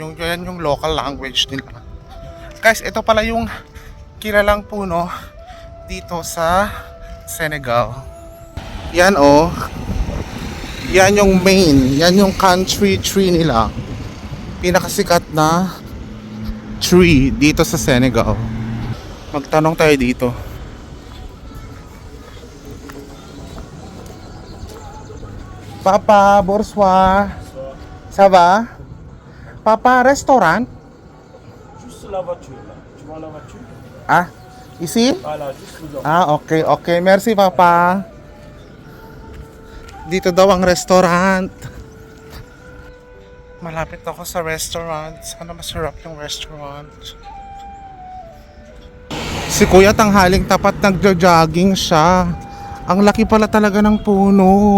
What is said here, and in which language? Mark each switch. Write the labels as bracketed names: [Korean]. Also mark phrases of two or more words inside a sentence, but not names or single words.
[Filipino] Yan yung local language nila. Guys, ito pala yung kilalang puno dito sa Senegal. Yan oh. Yan yung main. Yan yung [English] country tree [Filipino] nila. Pinakasikat na tree dito sa Senegal. Magtanong tayo dito. [French] Papa, bonsoir. Ça va? Papa, restaurant? Juste la voiture là. Tu vois la voiture? Ah, ici? Voilà, juste dedans. Ah, okay, okay. Merci, Papa. [Filipino] Dito daw ang restaurant. Malapit ako sa restaurant. Sana masarap yung restaurant. Si Kuya tanghaling tapat nagjo-jogging siya. Ang laki pala talaga ng puno.